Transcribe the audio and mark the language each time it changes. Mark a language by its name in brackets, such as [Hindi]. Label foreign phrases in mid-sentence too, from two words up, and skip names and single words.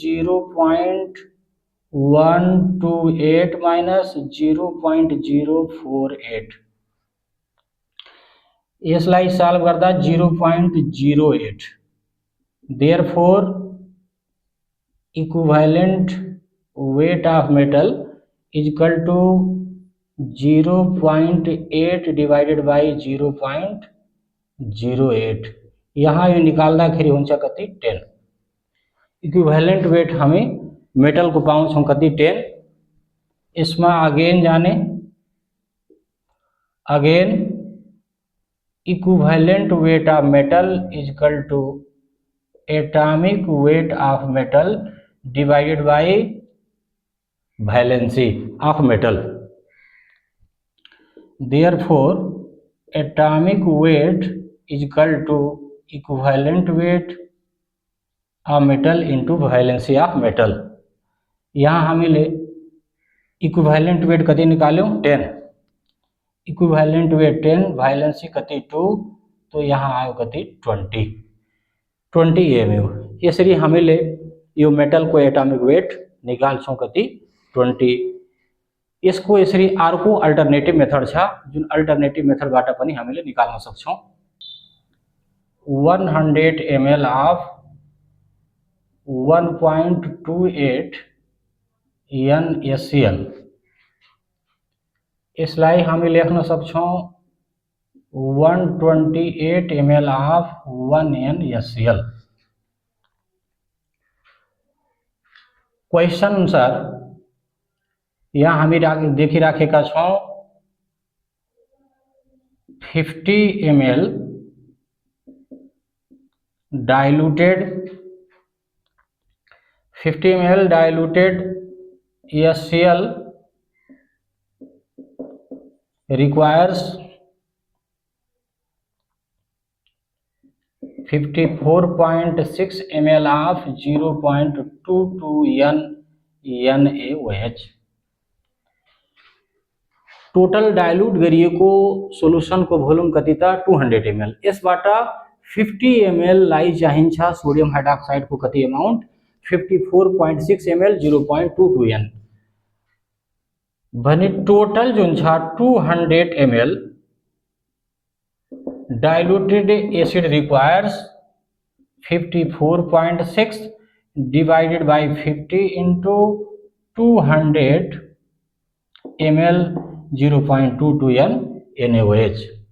[English] 0.128 माइनस 0.048 यसलाई सॉल्व गर्दा 0.08, therefore equivalent weight of metal equal to 0.8 divided by 0.08। [Nepali] यहाँ यो निकाल्दाखेरि हुन्छ कति 10। [English] equivalent weight [Nepali] हामी मेटल को पाउँछौं कति 10। [English] यसमा अगेन जाने, again equivalent weight of metal equal to atomic weight of metal divided by valency of metal, therefore atomic weight equal to equivalent weight of metal into valency of metal. [Nepali] यहाँ हामीले [English] equivalent weight [Nepali] कति निकाल्यौं 10, [English] equivalent weight [Nepali] 10, वैलेंसी कति 2, तो यहाँ आयो कति 20 mu। यसरी हामीले यो मेटल को [English] atomic weight [Nepali] निकाल्छौं कति 20। यसको यसरी अर्को [English] alternative method [Nepali] छ, जुन अल्टरनेटिभ मेथडबाट पनि हामीले निकाल्न सक्छौं। 100 ml of 1.28 NaCl, यसलाई हामी लेख्न सक्छौं 128 ml of 1 NaCl। क्वेश्चन अनुसार यहाँ हामी देखिराखेका छौं [English] 50 ml diluted HCl requires 54.6 ml of 0.22 NaOH। [Nepali] टोटल डाइल्यूट गरिएको सोल्युसन को भोल्युम कति त 200 ml। यसबाट 50 ml लाई चाहिन्छ सोडियम हाइड्रोक्साइड को कति अमाउन्ट 54.6 ml 0.22 N [English] भने टोटल [Nepali] जुन छ [English] 200 ml diluted acid requires 54.6 divided by 50 into 200 ml 0.22 NaOH